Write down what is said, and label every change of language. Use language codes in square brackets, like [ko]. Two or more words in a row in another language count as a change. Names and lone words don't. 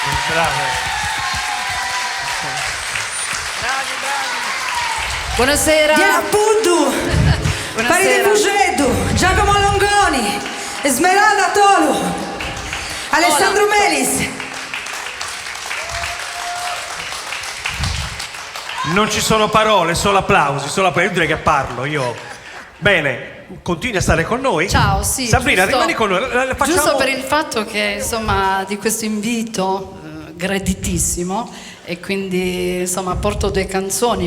[it] Buonasera. Diana Puddu, Paride Pugedu, Giacomo Longoni, Esmeralda Tolu, Alessandro Melis. Non ci sono parole, solo applausi, io direi che parlo, io. Bene, continui a stare con noi. Ciao, sì. Sabrina, giusto, rimani con noi. Facciamo... Giusto per il fatto che, insomma, di questo invito graditissimo, e quindi, insomma, porto 2 canzoni.